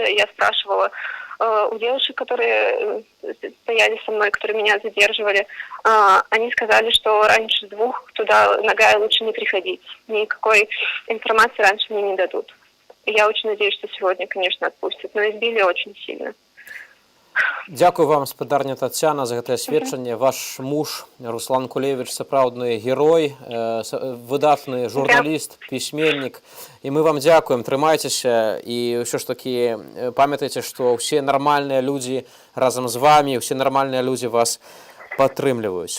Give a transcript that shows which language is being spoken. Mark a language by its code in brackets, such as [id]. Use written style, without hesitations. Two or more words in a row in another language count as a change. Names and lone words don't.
[ru] Я спрашивала у девушек, которые стояли со мной, которые меня задерживали. Они сказали, что раньше 2 туда нога лучше не приходить. Никакой информации раньше мне не дадут. Я очень надеюсь, что сегодня, конечно, отпустят, но избили очень сильно. [be] Дзякую вам, спадарня Тацяна, за гэтае сведчанне. Ваш муж Руслан Кулевіч сапраўдны герой, выдатны журналіст, пісьменнік. І мы вам дзякуем, трымайцеся і ўсё ж такі памятайце, што ўсе нармальныя людзі разам з вамі, ўсе нармальныя людзі вас падтрымліваюць.